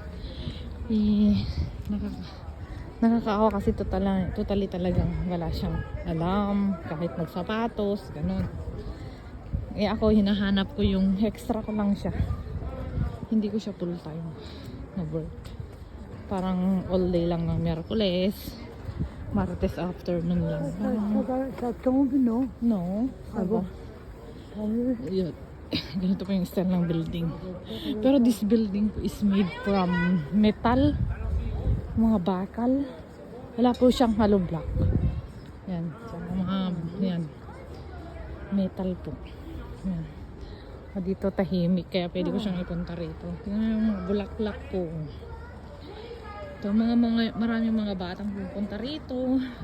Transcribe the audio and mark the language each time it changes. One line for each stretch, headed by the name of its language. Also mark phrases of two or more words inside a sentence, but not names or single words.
Filipino: Nakakaawa kasi totally talagang wala siyang alam, kahit magsapatos, ganun. Ako hinahanap ko yung extra ko lang siya, hindi ko siya full time na work. Parang all day lang ng Miyerkules, Martes afternoon lang.
French: Ça tombe, non? No. Ah bon?
Filipino: Yun. Ganito pa yung style ng building. Pero
English: this building is made from metal.
Filipino: Mga bakal. Wala po siyang hollow block. Yan. So, yan. Metal po. Yan. Dito tahimik. Kaya pwede ko siyang ipunta rito. Tingnan yung mga bulaklak po. Ito, maraming mga batang pupunta rito.